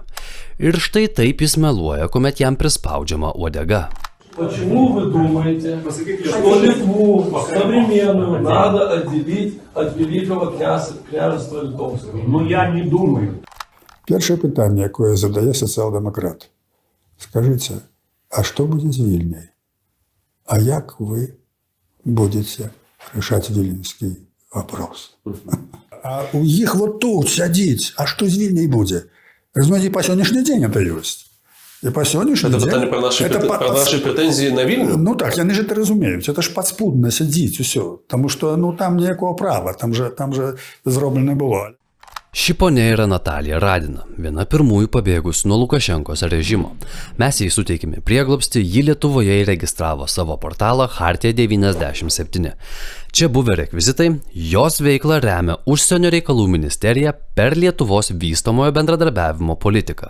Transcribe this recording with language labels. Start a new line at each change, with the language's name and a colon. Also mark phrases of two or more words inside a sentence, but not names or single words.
Lithuanian: Ir štai taip jis meluoja, kuomet jam prispaudžiama uodega.
Russian: Почему вы думаете, что Литву современную надо отделить от Великого княжества Литовского? Ну я не думаю.
Ukrainian: Перше питання, яке задає соціал-демократ. Скажіть, а що буде з Вільнею? А як ви будете рішати вільнюський вопрос? А у їх вот тут сидіть, а що з Вільнею буде? Розумієте, по сьогоднішній день це є. І по сьогоднішній день... Це питання про наші претензії на Вільню? Ну так, вони ж це розуміють. Це ж підспудно сидіть, усе. Тому що там ніякого права, там же зроблено було.
Lithuanian: Ši ponia yra Natalija Radina, viena pirmųjų pabėgusių nuo Lukašenkos režimo. Mes jai suteikėme prieglobstį, ji Lietuvoje įregistravo savo portalą Chartija 97. Čia buvę rekvizitai, jos veiklą remia Užsienio reikalų ministerija per Lietuvos vystomojo bendradarbiavimo politiką.